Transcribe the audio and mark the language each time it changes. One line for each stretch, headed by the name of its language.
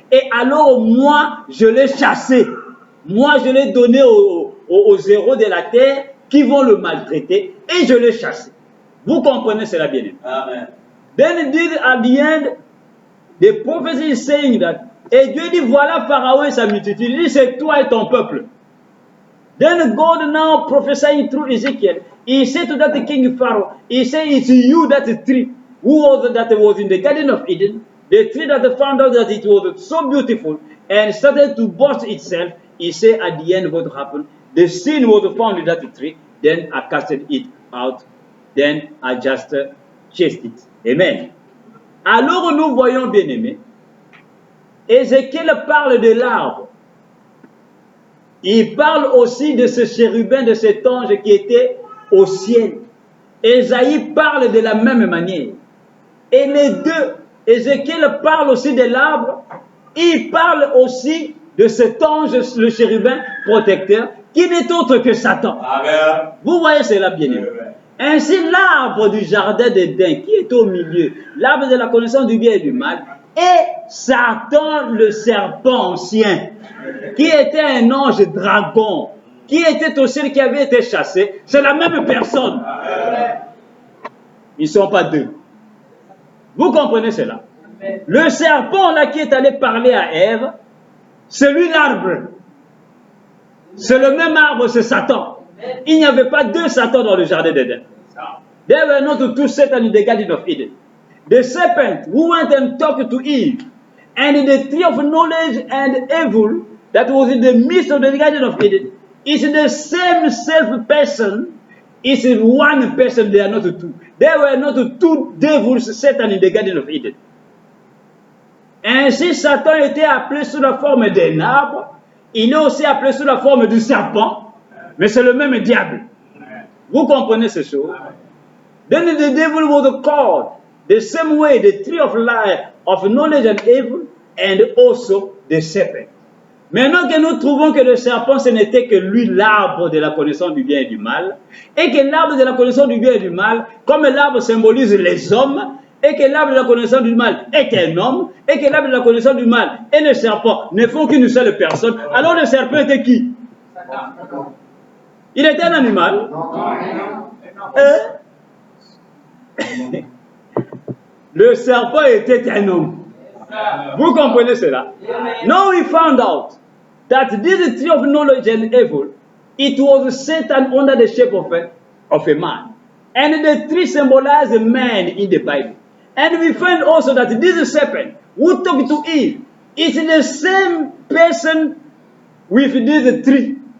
French: Et alors, moi, je l'ai chassé. Moi, je l'ai donné aux héros de la terre qui vont le maltraiter. Et je l'ai chassé. Vous comprenez cela bien? Amen.
English: Then it did at the end, the prophecy is saying that,
French: et Dieu dit, voilà Pharaon et sa multitude. Il dit, c'est toi et ton peuple.
English: Then God now prophesying through Ezekiel, he said to that king Pharaoh, he said, it's you that tree, who was that was in the Garden of Eden, the tree that found out that it was so beautiful, and started to boast itself. He said at the end what happened, the sin was found in that tree, then I casted it out, then I just chased it. Amen.
French: Alors nous voyons, bien aimés, Ézéchiel parle de l'arbre. Il parle aussi de ce chérubin, de cet ange qui était au ciel. Ésaïe parle de la même manière. Et les deux, Ézéchiel parle aussi de l'arbre. Il parle aussi de cet ange, le chérubin protecteur, qui n'est autre que Satan. Amen. Vous voyez cela bien aimé. Ainsi, l'arbre du jardin d'Éden, qui est au milieu, l'arbre de la connaissance du bien et du mal, et Satan, le serpent ancien, qui était un ange dragon, qui était aussi qui avait été chassé, c'est la même personne. Ils ne sont pas deux. Vous comprenez cela? Le serpent là qui est allé parler à Ève, c'est lui l'arbre. C'est le même arbre, c'est Satan. Il n'y avait pas deux Satans dans le jardin d'Éden.
English: There were not two Satan in the Garden of Eden. The serpent who went and talked to Eve, and the tree of knowledge and evil that was in the midst of the Garden of Eden, is the same self-person. It's one person, they are not two. There were not two devils, Satan in the Garden of Eden.
French: Ainsi, Satan était appelé sous la forme d'un arbre. Il est aussi appelé sous la forme du serpent, mais c'est le même diable. Vous comprenez ces choses?
English: Then the devil was called the same way, the tree of life, of knowledge and evil, and also the serpent.
French: Maintenant que nous trouvons que le serpent, ce n'était que lui l'arbre de la connaissance du bien et du mal, et que l'arbre de la connaissance du bien et du mal, comme l'arbre symbolise les hommes, et que l'arbre de la connaissance du mal est un homme, et que l'arbre de la connaissance du mal et le serpent ne font qu'une seule personne, alors le serpent était qui? Il était un animal? Le serpent était un homme. Vous comprenez cela?
English: Now we found out that this tree of knowledge and evil, it was Satan under the shape of a man. And the tree symbolized a man in the Bible. And we find also that this serpent who talked to Eve is the same person with this tree.